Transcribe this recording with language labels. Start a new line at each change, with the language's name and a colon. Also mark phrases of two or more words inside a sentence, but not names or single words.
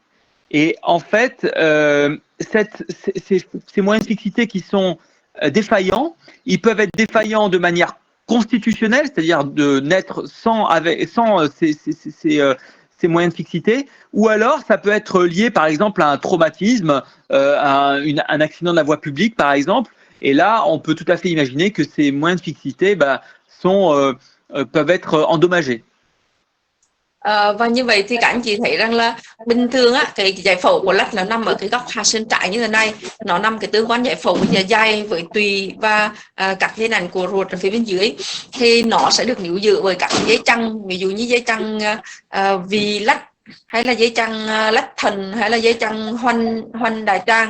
French: Et en fait, ces moyens de fixité qui sont défaillants, ils peuvent être défaillants de manière constitutionnelle, c'est-à-dire de naître sans ces moyens de fixité, ou alors ça peut être lié par exemple à un traumatisme, un accident de la voie publique par exemple, et là on peut tout à fait imaginer que ces moyens de fixité peuvent être endommagés.
Vietnamese: Và như vậy thì các anh chị thấy rằng là bình thường á, cái giải phẫu của lách là nằm ở cái góc hạ sườn trái như thế này, nó nằm cái tương quan giải phẫu với dạ dày, với tùy và các hình ảnh của ruột ở phía bên dưới, thì nó sẽ được níu giữ bởi các dây chằng, ví dụ như dây chằng vì lách, hay là dây chằng lách thần, hay là dây chằng hoành đại tràng.